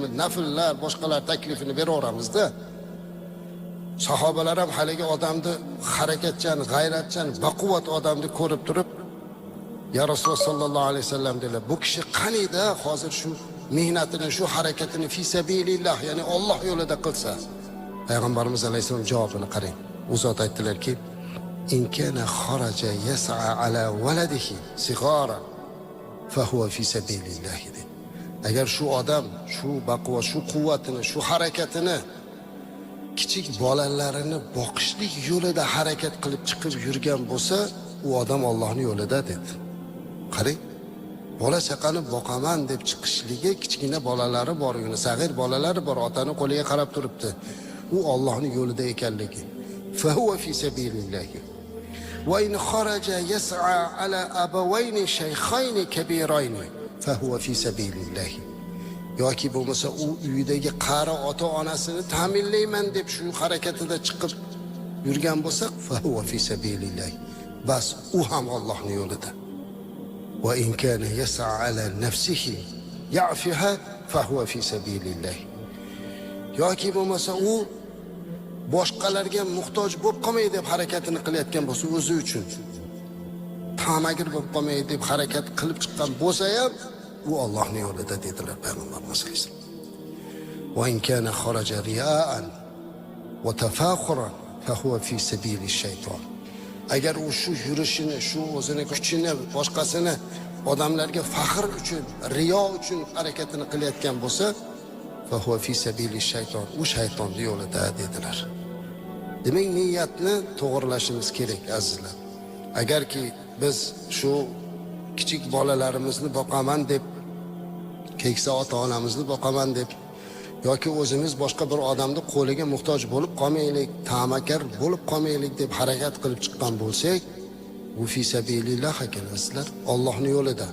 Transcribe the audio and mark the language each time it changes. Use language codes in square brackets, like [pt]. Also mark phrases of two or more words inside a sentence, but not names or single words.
[uz] Nafllar, boshqalar taklifini beraveramizda. Sahobalar ham haligi odamni harakatchan, g'ayratchan, baquvvat odamni ko'rib turib, [ar] يا رسول الله صلى الله عليه وسلم [uz] dedilar, bu kishi qaniyda hozir shu mehnatini, shu harakatini [ar] في سبيل الله, [uz] ya'ni Alloh yo'lida qilsa. Payg'ambarimiz alayhisalom javobini qarang. U zot aytdilarki, [ar] إن كان خرج يسعى على ولده صغارا فهو في سبيل الله. [uz] Agar shu odam shu baquvvat, shu quvvatini, shu harakatini kichik bolalarini boqishlik yo'lida harakat qilib chiqib yurgan bo'lsa, u odam Allohning yo'lida dedi. Qarang, bola chaqani boqaman deb chiqishligi, kichkina bolalari bor, sag'ir bolalari bor, otani qo'liga qarab turibdi. U Allohning yo'lida ekanligi. [ar] فهو في سبيل الله. وإن خرج يسعى على أبوين شيخين كبيرين فهو في سبيل الله. [uz] Yoki bo'lmasa u uyidagi qari ota-onasini ta'minlayman deb shu harakatida chiqib yurgan bo'lsa, [ar] فهو في سبيل الله. [uz] Bas u ham Allohning yo'lida. [ar] وإن كان يسعى على نفسه يعفها فهو في سبيل الله. [uz] Yoki bo'lmasa u boshqalarga muhtoj bo'lib qolmay deb harakatini qilayotgan bo'lsa, o'zi uchun tamagir bo'lib qolmay deb harakat qilib chiqqan bo'lsa ham, u Allohning yo'lida dedilar payg'ambarimiz alayhisalom. [ar] وإن كان خرج رياء وتفاخرا فهو في سبيل الشيطان. [uz] Agar u shu yurishini, shu o'zini kuchini, boshqasini odamlarga faxr uchun, riyo uchun harakatini qilayotgan bo'lsa, [ar] فهو في سبيل الشيطان. [uz] U shaytonning yo'lida dedilar. Demak, niyatni to'g'rilashimiz kerak azizlar. Agarki biz shu kichik bolalarimizni boqaman deb, keksa ota-onamizni boqaman deb yoki o'zimiz boshqa bir odamning qo'liga muhtoj bo'lib qolmaylik, ta'makar bo'lib qolmaylik deb harakat qilib chiqqan bo'lsak, bu [ar] في سبيل الله [uz] ekanlar, Allohning yo'lida.